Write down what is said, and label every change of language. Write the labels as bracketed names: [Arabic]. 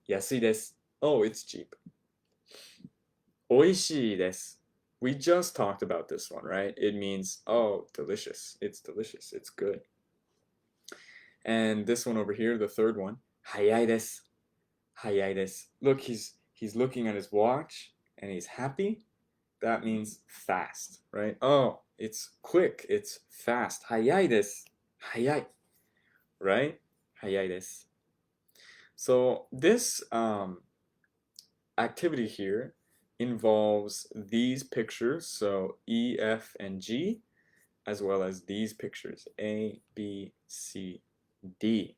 [Japanese] 安いです [English] oh, it's cheap. [Japanese] 美味しいです [English] we just talked about this one, right? It means, oh, delicious. It's delicious. It's good. And this one over here, the third one, [Japanese] 早いです 早いです [English] look, he's looking at his watch and he's happy. That means fast, right? Oh, it's quick, it's fast. [Japanese] 早いです 早い [English] right? [Japanese] 早いです [English] So this activity here involves these pictures, so E, F, and G, as well as these pictures, A, B, C, D.